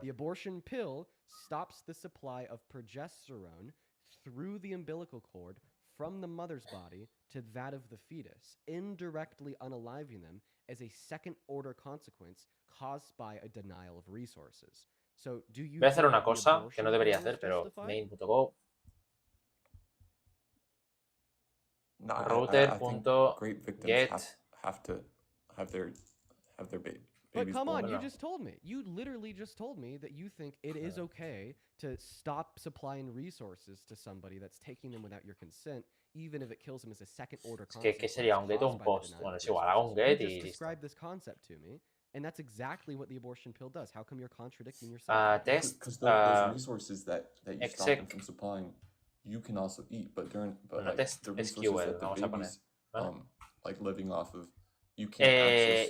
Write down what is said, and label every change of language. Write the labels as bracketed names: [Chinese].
[English] The abortion pill stops the supply of progesterone through the umbilical cord from the mother's body to that of the fetus, indirectly unaliving them as a second-order consequence caused by a denial of resources. So, do you [Spanish] voy a hacer una cosa que no debería hacer, pero main.go router.get [English] have to have their baby. But come on, you just told me. You literally just told me that you think it is okay to stop supplying resources to somebody that's taking them without your consent, even if it kills them as a second-order consequence. [Spanish] ¿Qué sería un get o un post? Bueno, es igual, hago un get y [English] just describe this concept to me. And that's exactly what the abortion pill does. How come you're contradicting yourself? Because those resources that you stop them from supplying, you can also eat. But the resources that the babies like living off of. You can't access,